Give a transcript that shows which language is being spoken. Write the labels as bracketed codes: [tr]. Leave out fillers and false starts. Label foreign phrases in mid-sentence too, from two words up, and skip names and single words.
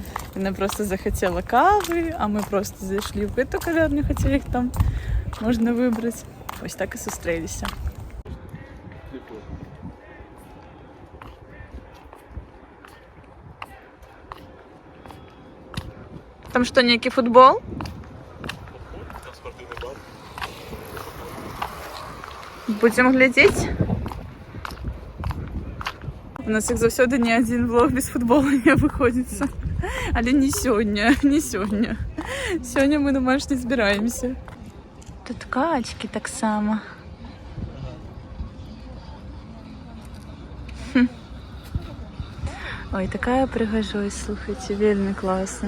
[be] Яна просто захацела кавы, а мы просто зайшлі ў гэту кавярню, хаця іх там можна выбраць. Ось так і сустрэліся. [ru] Там что, некий футбол? Там спортивный бар. Будем глядеть. [be] У нас, як заўсёды, ні один влог без футбола не абыходзіцца. Але не сёння. Сёння мы на матч не збіраемся. Тут качки таксама. Ой, такая прыгажосць, слухайце, вельмі класна.